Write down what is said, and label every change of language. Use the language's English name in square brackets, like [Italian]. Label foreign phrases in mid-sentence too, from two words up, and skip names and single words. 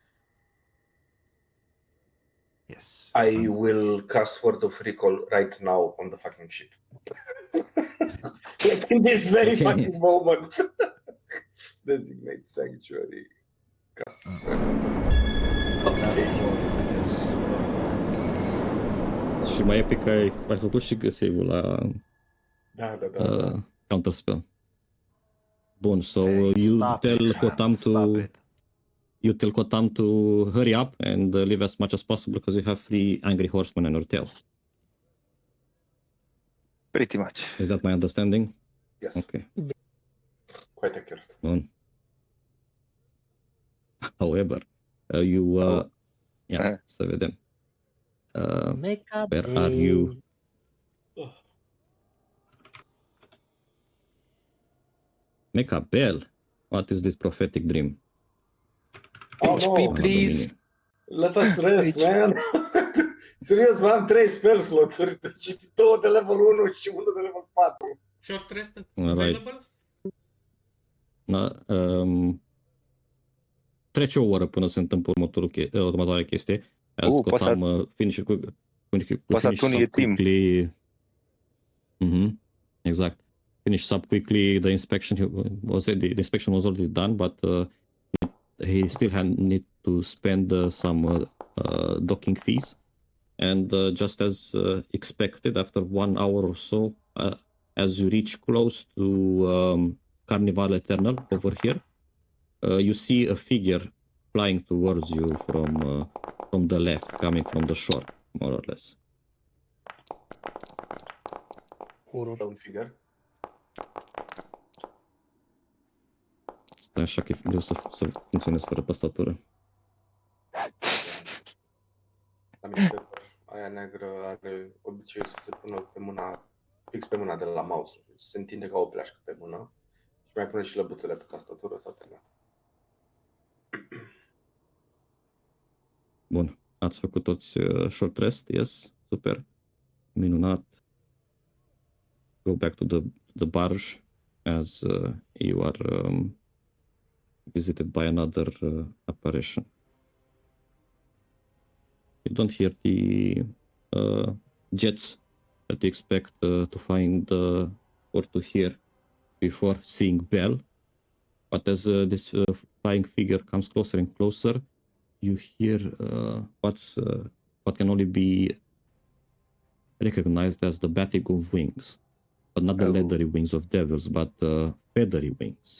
[English] Yes. I will cast Word of Recall right now on the fucking ship. Like in this very Okay. fucking moment. designate sanctuary. Cast spell. That worked because [Romanian] Și mai epic că ai făcut și save-ul la Da. counterspell. Bun, [English] so hey, you stop tell it, man. Kotam Stop to it. hurry up and leave as much as possible because you have 3 angry horsemen on your tail. Pretty much. Is that my understanding? Yes. Okay. Quite accurate. Bun. However, you Uh-huh. [Romanian] să vedem. [English] Make a Where are you? Make a bell. What is this prophetic dream? Oh, HP, no. please. Let us rest, man. [Romanian] Serios, mai am 3 spell slot-uri, deci 2 de level 1 și 1 de level 4. [English] Short rest Alright. available? [Romanian] Da, trece o oră până se întâmplă următoarea chestie. [English] As Kotam finish [Romanian] Pasatuni e timp. [English] quickly. Exact. Finish up quickly. The inspection the inspection was already done, but he still need to spend some docking fees. And just as expected, after 1 hour or so, as you reach close to Carnival Eternal over here, you see a figure flying towards you from the left, coming from the shore, more or less. Down figure. [Romanian] Stai așa că e greu să funcționezi fără tastatură. La mine aia neagră are obiceiul să se pună pe mâna, fix pe mâna de la mouse. Se întinde ca o pleașcă pe mână și mai pune și lăbuțele pe tastatură, s-a terminat. Bun, ați făcut toți [English] short rest, yes, [Romanian] super, minunat. [English] Go back to the barge as you are visited by another apparition. You don't hear the jets that you expect to find or to hear before seeing Bell, but as this flying figure comes closer and closer, you hear what can only be recognized as the batting of wings, but not the leathery wings of devils, but feathery wings.